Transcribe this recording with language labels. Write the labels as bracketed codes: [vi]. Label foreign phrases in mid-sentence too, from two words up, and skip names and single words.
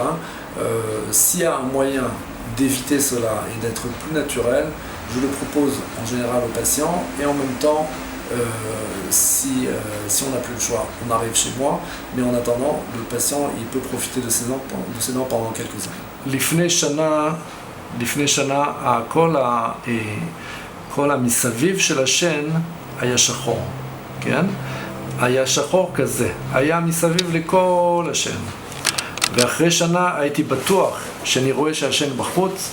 [fr] S'il y a un moyen d'éviter cela et d'être plus naturel, je le propose en général aux patients, et en même temps, si on n'a plus le choix, on arrive chez moi, mais en attendant, le patient il peut profiter de ses dents pendant quelques années. [he] לפני שנה כל המסביב של השן היה שחור, כן? היה שחור כזה, היה מסביב לכל השן. ואחרי שנה הייתי בטוח שאני רואה שהשן בחוץ.